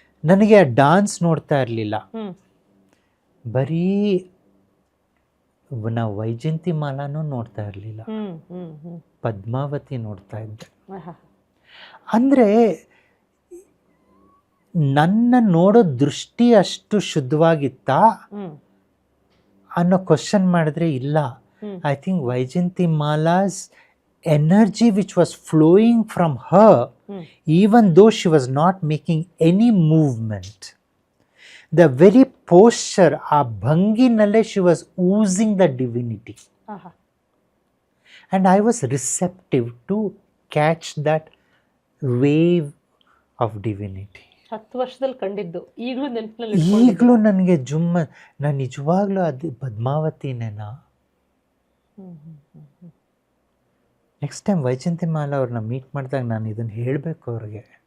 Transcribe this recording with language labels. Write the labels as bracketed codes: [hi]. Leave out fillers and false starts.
[kn] ನನಗೆ ಆ ಡಾನ್ಸ್ ನೋಡ್ತಾ ಇರಲಿಲ್ಲ, ಬರೀ ನಾವು ವೈಜಯಂತಿಮಾಲಾನು ನೋಡ್ತಾ ಇರಲಿಲ್ಲ, ಪದ್ಮಾವತಿ ನೋಡ್ತಾ ಇದ್ದೆ. ಅಂದರೆ ನನ್ನ ನೋಡೋ ದೃಷ್ಟಿ ಅಷ್ಟು ಶುದ್ಧವಾಗಿತ್ತಾ ಅನ್ನೋ ಕ್ವಶನ್ ಮಾಡಿದ್ರೆ ಇಲ್ಲ. [en] I think Vaijayantimala's energy which was flowing from her, even though she was not making any movement, the very posture, a bhanginale, she was oozing the divinity. And I was receptive to catch that wave of divinity. [kn] 10 ವರ್ಷದಲ್ಲಿ ಕಂಡಿದ್ದು ಈಗಲೂ ನನಗೆ ನಾನು ನಿಜವಾಗ್ಲೂ ಅದು ಪದ್ಮಾವತಿನೇನಾ? Next time Vyjayanthimala ಅವ್ರನ್ನ meet ಮಾಡಿದಾಗ ನಾನು ಇದನ್ನು ಹೇಳಬೇಕು ಅವ್ರಿಗೆ.